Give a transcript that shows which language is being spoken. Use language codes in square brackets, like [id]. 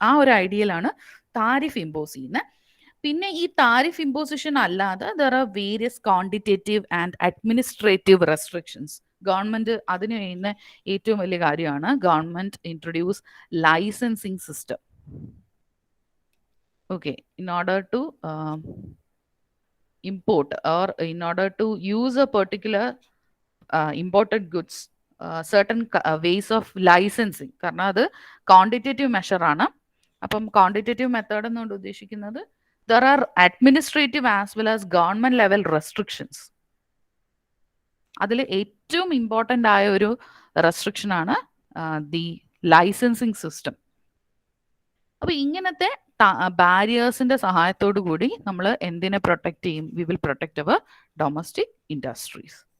[ml] ആ ഒരു ഐഡിയയിലാണ് tariff impose ചെയ്യുന്നത്. പിന്നെ ഈ താരിഫ് ഇമ്പോസിഷൻ അല്ലാതെ [en] There are various quantitative and administrative restrictions. [ml] Government അതിന് ചെയ്യുന്ന ഏറ്റവും വലിയ കാര്യമാണ് government introduce licensing system. [en] okay, in order to import or in order to use a particular imported goods, certain ways of licensing, [ml] കാരണം അത് [en] Quantitative മെഷറാണ്. [ml] അപ്പം quantitative method എന്നുകൊണ്ട് ഉദ്ദേശിക്കുന്നത് [en] there are administrative as well as government level restrictions. [ml] അതിൽ ഏറ്റവും important ആയ ഒരു restriction ആണ് ദി ലൈസൻസിങ് സിസ്റ്റം. അപ്പൊ ഇങ്ങനത്തെ ബാരിയേഴ്സിന്റെ സഹായത്തോടു കൂടി നമ്മൾ എന്തിനെ പ്രൊട്ടക്ട് ചെയ്യും? [en] We will protect our domestic industries.